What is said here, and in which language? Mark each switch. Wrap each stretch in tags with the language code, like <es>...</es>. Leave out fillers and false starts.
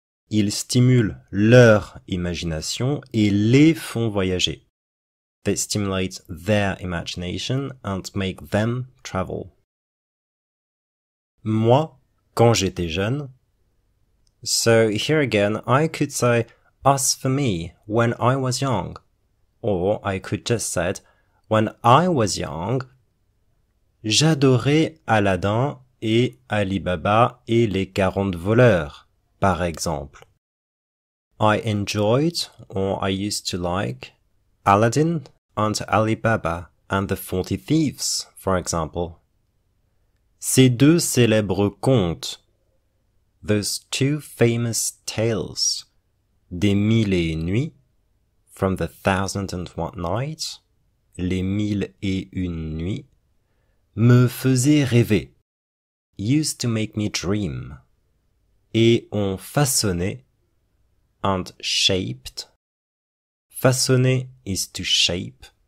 <fr>Ils stimulent leur imagination et les font voyager.</fr> <en>They stimulate their imagination and make them travel.</en> <fr>Moi, quand j'étais jeune.</fr> <en>So here again, I could say, as for me, when I was young. Or I could just say, when I was young,</en> <fr>j'adorais Aladdin et Ali Baba et les 40 voleurs, par exemple.</fr> <en>I enjoyed, or I used to like, Aladdin and Ali Baba and the 40 Thieves, for example.</en> <fr>Ces deux célèbres contes,</fr> <en>those two famous tales,</en> <fr>des Mille et une nuits,</fr> <en>from the 1001 Nights,</en> <fr>les Mille et une nuits, me faisaient rêver,</fr> <en>used to make me dream,</en> <fr>et ont façonné,</fr> <en>and shaped,</en> <fr>façonner</fr> <en>is to shape,</en>